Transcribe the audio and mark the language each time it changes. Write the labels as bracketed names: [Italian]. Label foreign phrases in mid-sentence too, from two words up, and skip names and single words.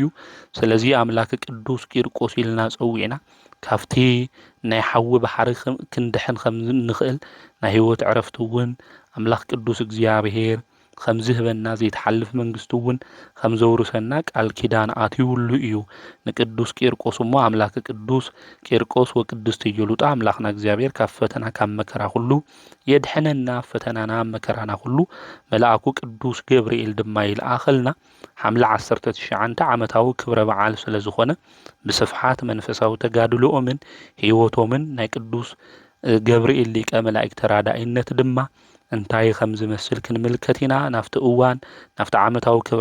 [Tigrinya] ስለዚ ኣምላክ ቅዱስ ቂርቆስ ኢልና ጸዊዕና ካብቲ ናይ ሓዊ ባሕሪ ክንድሕን ከም ንኽእል ናይ ህይወት ዕረፍቲ እውን ኣምላኽ ቅዱስ እግዚአብሔር ከም ዝህበና ዘይተሓልፍ መንግስቱ እውን ከም ዘውርሰና ቃል ኪዳን ኣትይውሉ እዩ ንቅዱስ ቂርቆስ እሞ ኣምላክ ቅዱስ ቂርቆስ ወቅድስት ኢየሉጣ ኣምላኽና እግዚአብሔር ካብ ፈተና ካብ መከራ ሁሉ የድሕነና ፈተናና መከራና ሁሉ መልአኩ ቅዱስ ገብርኤል ድማ ይልኣኸልና ሓምለ 19 ዓመታዊ ክብረ በዓል ስለ ዝኾነ ብስፍሓት መንፈሳዊ ተጋድሎኦምን ህይወቶምን ናይ ቅዱስ ገብርኤል ሊቀ መላእክት ተራዳኢነት ድማ እንታይ ከም ዝመስል ክንምልከት ኢና ናፍቲ እዋን ናፍቲ ዓመታዊ ክብረ